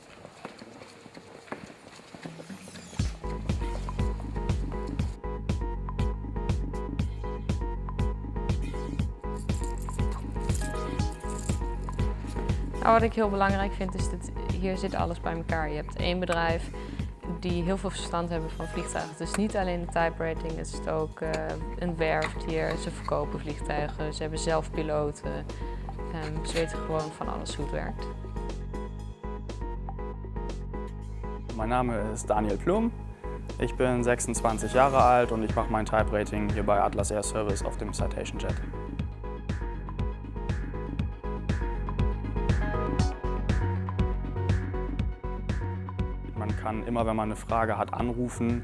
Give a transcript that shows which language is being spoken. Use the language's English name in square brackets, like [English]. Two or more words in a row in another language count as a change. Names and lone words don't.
[Dutch] Nou, wat ik heel belangrijk vind is dat hier zit alles bij elkaar. Je hebt één bedrijf die heel veel verstand hebben van vliegtuigen. Het is niet alleen de [English] type rating, [Dutch] het is ook een werft hier. Ze verkopen vliegtuigen, ze hebben zelf piloten. Ze weten gewoon van alles hoe het werkt. [German] Mein Name ist Daniel Plum. Ich bin 26 Jahre alt und ich mache mein [English] Type Rating [German] hier bei Atlas Air Service auf dem Citation Jet. Man kann immer, wenn man eine Frage hat, anrufen.